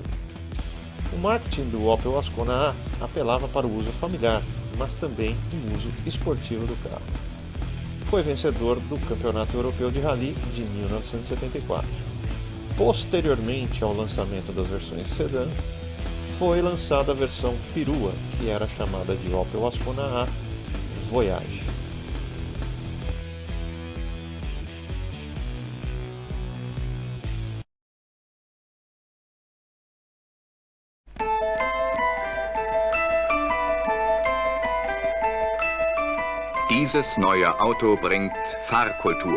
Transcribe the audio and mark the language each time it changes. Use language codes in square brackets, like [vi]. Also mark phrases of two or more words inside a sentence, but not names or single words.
[pt] O marketing do Opel Ascona A apelava para o uso familiar, mas também o uso esportivo do carro. Foi vencedor do Campeonato Europeu de Rally de 1974. Posteriormente ao lançamento das versões sedã, foi lançada a versão perua, que era chamada de Opel Ascona A Voyage. [de] Dieses neue Auto bringt Fahrkultur.